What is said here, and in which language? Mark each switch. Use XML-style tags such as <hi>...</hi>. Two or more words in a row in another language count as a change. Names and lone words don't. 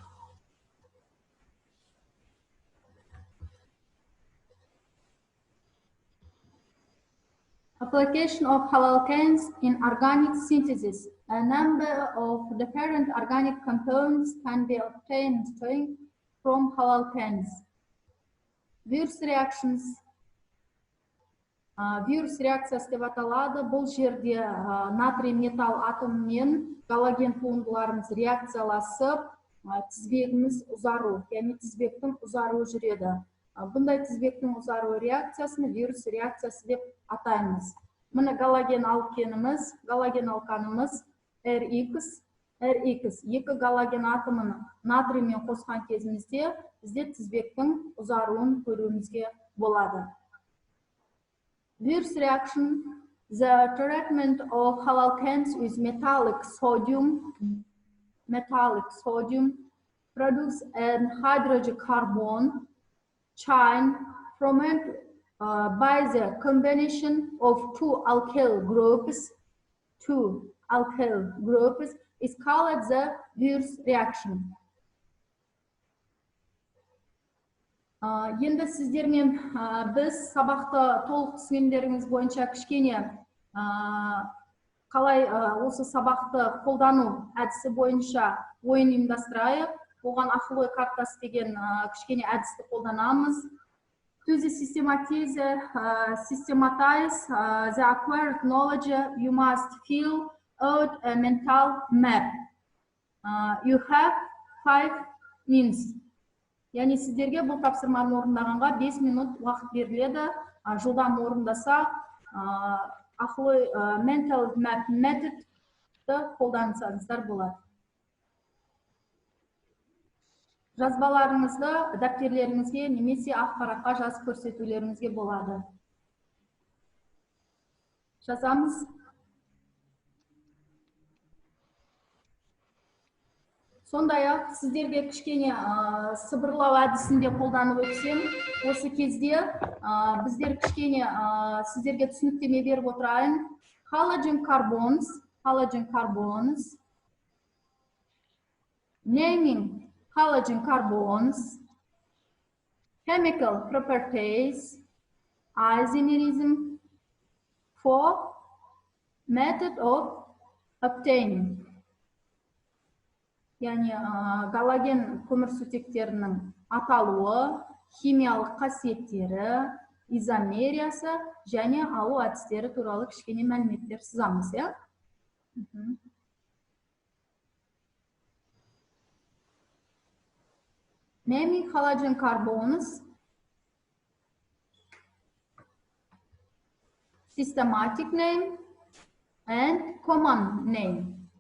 <en>Application of haloalkanes in organic synthesis. A number of different organic compounds can be obtained from haloalkanes. Virus reactions.</en> <kk>Virus реакциясы деп аталады. Бұл жерде натрий металл атомымен галоген туындыларымыз реакцияласып, тізбегіміз ұзару, яғни тізбектің ұзаруы жүреді. Бұндай тізбектің ұзару реакциясын вирус реакциясы деп атаймыз. Мына галоген алкеніміз, галоген алканымыз RX, екі галоген атомын натриймен қосқан кезімізде бізде тізбектің ұзаруын көруімізге болады.</kk> <en>Virus reaction, the treatment of haloalkanes with metallic sodium produce an hydrogen carbon chain formed by the combination of two alkyl groups is called the virus reaction.</en> <kk>Енді сіздермен біз сабақты толық түсінгендеріңіз бойынша кішкене қалай осы сабақты қолдану әдісі бойынша ойын ұйымдастырайық. Оған ақыл ой картасы деген кішкене әдісті қолданамыз.</kk> <en>To systematize the acquired knowledge, you must fill out a mental map. You have 5 minutes.</en> <kk>Яғни сіздерге бұл тапсырманы орындағанға 5 минут уақыт беріледі. Жылдам орындаса, ақыл</kk> <en>mental map</en> <kk>методты қолдансаңыздар болады. Жазбаларыңызды дәптерлеріңізге немесе ақ параққа жазып көрсетулеріңізге болады. Жазамыз. Сондай-ақ сіздерге кішкене сыбырлау әдісінде қолданып өтсем, осы кезде біздер кішкене сіздерге түсініктеме беріп отырайын.</kk> <en>Halogen carbons, naming halogen carbons, chemical properties, isomerism, for method of obtaining.</en> <kk>Яғни галоген көмірсутектерінің аталуы, химиялық қасиеттері, изомериясы және алу әдістері туралы кішкене мәліметтер сызамыз, иә?</kk> <en>Naming halogen carbons, systematic name and common name.</en>